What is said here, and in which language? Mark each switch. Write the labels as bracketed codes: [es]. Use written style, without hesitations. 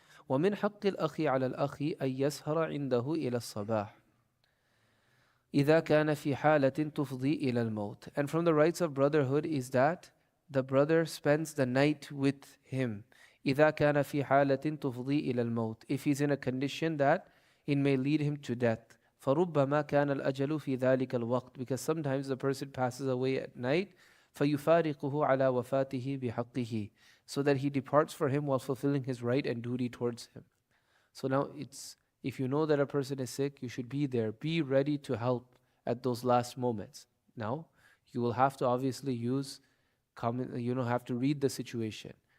[ar] ومن حق الأخ على الأخ أن يسهر عنده إلى الصباح إذا كان في حالة تفضي إلى الموت. [en] And from the rights of brotherhood is that the brother spends the night with him. [ar] إذا كان في حالة تفضي إلى الموت. [en] If he's in a condition that it may lead him to death. [ar] فربما كان الأجل في ذلك الوقت. [en] Because sometimes the person passes away at night. [ar] فيفارقه على وفاته بحقه. [en] So that he departs for him while fulfilling his right and duty towards him. So now if you know that a person is sick, you should be there. Be ready to help at those last moments. Now, you will have to obviously have to read the situation.